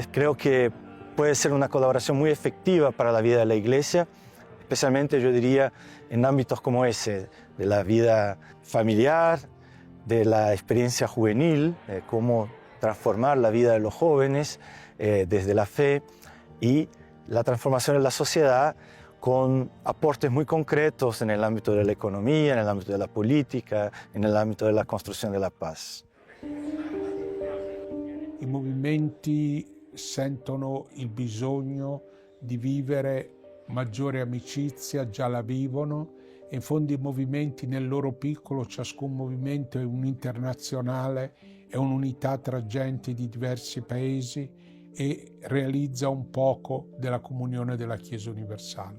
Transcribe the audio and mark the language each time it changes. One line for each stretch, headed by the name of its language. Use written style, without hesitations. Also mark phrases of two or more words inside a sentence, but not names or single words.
Spanish: Creo que puede ser una colaboración muy efectiva para la vida de la Iglesia, especialmente yo diría en ámbitos como ese, de la vida familiar, de la experiencia juvenil, cómo transformar la vida de los jóvenes desde la fe y la transformación de la sociedad con aportes muy concretos en el ámbito de la economía, en el ámbito de la política, en el ámbito de la
Italian: construzione della
Spanish: paz.
Italian: I movimenti sentono il bisogno di vivere maggiore amicizia, già la vivono, e in fondo i movimenti nel loro piccolo, ciascun movimento è un internazionale, è un'unità tra gente di diversi paesi e realizza un poco della comunione della Chiesa universale.